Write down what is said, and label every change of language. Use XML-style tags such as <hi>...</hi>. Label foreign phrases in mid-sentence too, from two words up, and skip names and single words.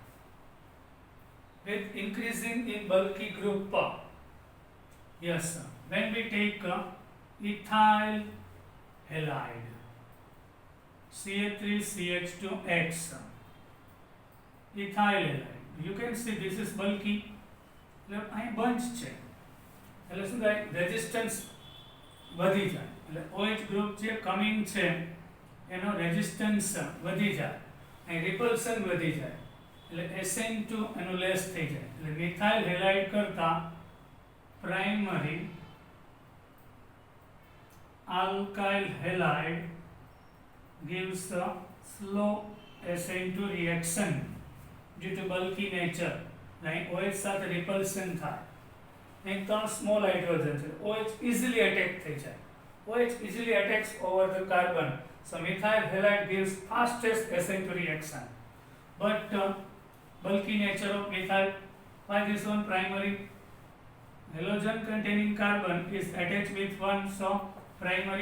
<en>With increasing in bulky group, yes, when we take ethyl halide, CH3CH2X, ethyl halide, you can see this is bulky.</en> <gu>અહીં બંચ છે એટલે શું થાય રેઝિસ્ટન્સ વધી જાય એટલે</gu> <en>OH group</en> <gu>જે કમિંગ છે એનો રેઝિસ્ટન્સ વધી જાય અહીં રિપલ્શન વધી જાય એટલે SN2 એનું લેસ થઈ જાય એટલે</gu> <en>methyl halide</en> <gu>કરતા</gu> <en>primary alkyl halide gives a slow SN2 reaction due to bulky nature. Like OH</en> <gu>સાથે repulsion થાય. એક ત્રણ</gu> <en>small hydrogen</en> <gu>છે.</gu> <en>OH easily attack</en> <gu>થઈ જાય.</gu> <en>OH easily attacks over the carbon. So methyl halide gives fastest SN2 reaction. But bulky nature of methyl, why this one primary? Halogen containing carbon is attached with one, so primary.</en>